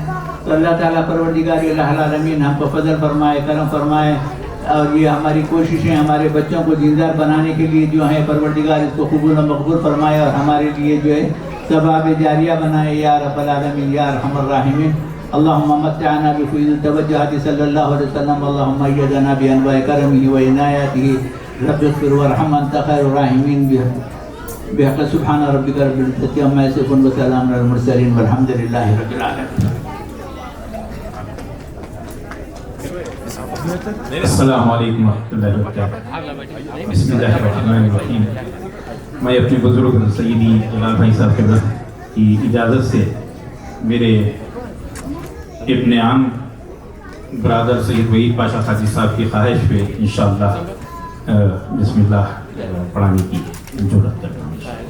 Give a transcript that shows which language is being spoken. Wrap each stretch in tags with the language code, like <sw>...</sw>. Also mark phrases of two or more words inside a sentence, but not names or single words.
<ur>تو اللہ تعالیٰ پروردگار العالمین ہم کو فضل فرمائے، کرم فرمائے. اور یہ ہماری کوششیں ہمارے بچوں کو دیندار بنانے کے لیے جو ہیں پروردگار اس کو قبول و مقبول فرمائے اور ہمارے لیے جو ہے ثواب جاریہ بنائے</ur> <ar>یا رب العالمین یا ارحم الراحمین. اللہم متعنا بفیض التوجہات صلی اللہ علیہ وسلم. اللہم ایدنا بانواع کرمہ و عنایتہ. رب اغفر وارحم انت خیر الراحمین. بحق سبحان ربک رب العزة عما یصفون وسلام علی المرسلین والحمد للہ رب العالمین. السلام علیکم ورحمۃ اللہ وبرکاتہ. بسم اللہ الرحمن الرحیم.</ar> <ur>میں اپنے بزرگ سیدی جلال بھائی صاحب کی اجازت سے میرے ابن عام برادر سید وحید پاشا قاضی صاحب کی خواہش پہ</ur> <ar>انشاءاللہ بسم اللہ</ar> <ur>پڑھانے کی جرات کرتا ہوں.</ur>